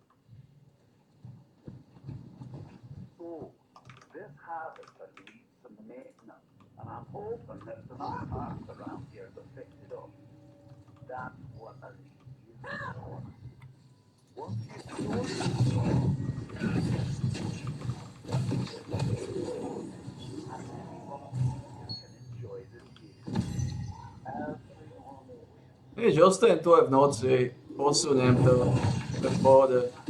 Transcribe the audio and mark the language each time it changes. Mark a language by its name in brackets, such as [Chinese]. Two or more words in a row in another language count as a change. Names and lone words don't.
[English] So, this harvest needs some maintenance, and I'm hoping there's enough parts around here to fix it up. That's what I need for. Once you do [Slovak] Vieš, ostajem tu aj v noci, posuniem to v pohode.